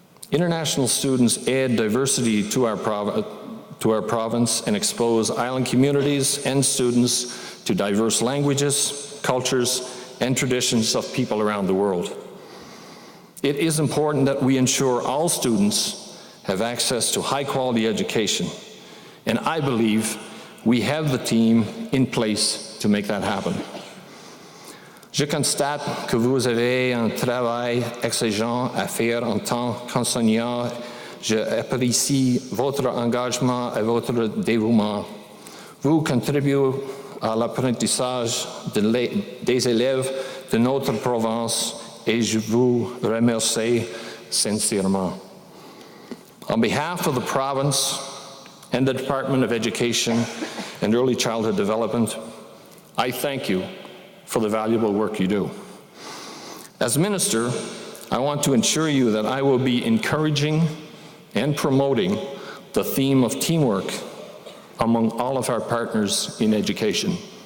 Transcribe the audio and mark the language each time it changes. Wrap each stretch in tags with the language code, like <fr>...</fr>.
<en>International students add diversity to our province and expose island communities and students to diverse languages, cultures, and traditions of people around the world. It is important that we ensure all students have access to high-quality education, and I believe we have the team in place to make that happen.</en> <fr>Je constate que vous avez un travail exigeant à faire en tant qu'enseignant. Je apprécie votre engagement et votre dévouement. Vous contribuez à l'apprentissage des élèves de notre province et je vous remercie sincèrement.</fr> <en>On behalf of the province and the Department of Education and Early Childhood Development, I thank you for the valuable work you do. As Minister, I want to assure you that I will be encouraging and promoting the theme of teamwork among all of our partners in education.</en>